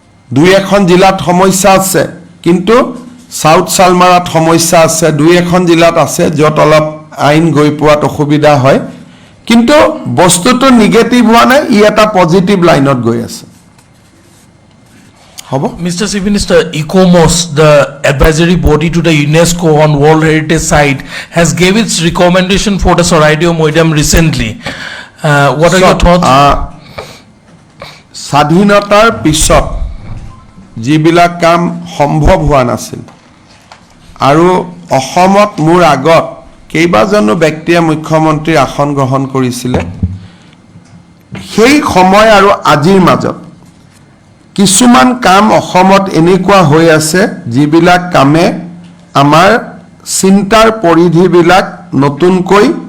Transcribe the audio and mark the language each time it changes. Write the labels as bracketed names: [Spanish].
[Assamese] দুই এখন জিলাত সমস্যা আছে কিন্তু সাউথ সালমাৰাত সমস্যা আছে দুই এখন জিলাত আছে যত অলপ আইন গৈ পোৱাত অসুবিধা হয় কিন্তু বস্তুটো নিগেটিভ হোৱা নাই ই এটা পজিটিভ লাইনত গৈ আছে হ'ব [English] Mr. Chief Minister, ICOMOS, the advisory body to the UNESCO on World Heritage Site, has gave its recommendation for the Soraideo Moidam recently. What are your thoughts? [Assamese] স্বাধীনতাৰ পিছত যিবিলাক কাম সম্ভৱ হোৱা নাছিল আৰু অসমত মোৰ আগত কেইবাজনো ব্যক্তিয়ে মুখ্যমন্ত্ৰীৰ আসন গ্ৰহণ কৰিছিলে সেই সময় আৰু আজিৰ মাজত কিছুমান কাম অসমত এনেকুৱা হৈ আছে যিবিলাক কামে আমাৰ চিন্তাৰ পৰিধিবিলাক নতুনকৈ